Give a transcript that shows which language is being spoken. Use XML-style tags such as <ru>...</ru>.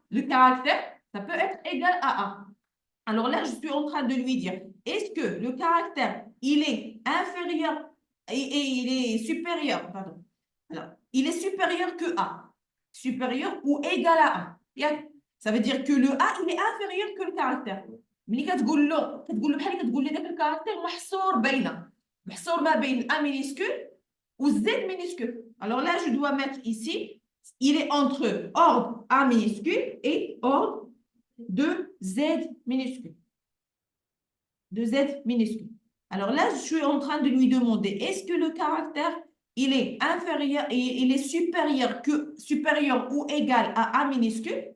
<fr>Le caractère, ça peut être égal à A. Alors là, je suis en train de lui dire, est-ce que le caractère, il est inférieur et il est supérieur, pardon. Alors, il est supérieur que A, supérieur ou égal à A. Ça veut dire que le A, il est inférieur que le caractère.</fr> <ar>ملي كتقول له بحال كتقول لي داك الكاركتير محصور ما بين</ar> <fr>A minuscule ou Z minuscule. Alors là, je dois mettre ici, il est entre ordre A minuscule et ordre de Z minuscule. De Z minuscule. Alors là, je suis en train de lui demander, est-ce que le caractère, il est inférieur, il est supérieur ou égal à A minuscule?</fr>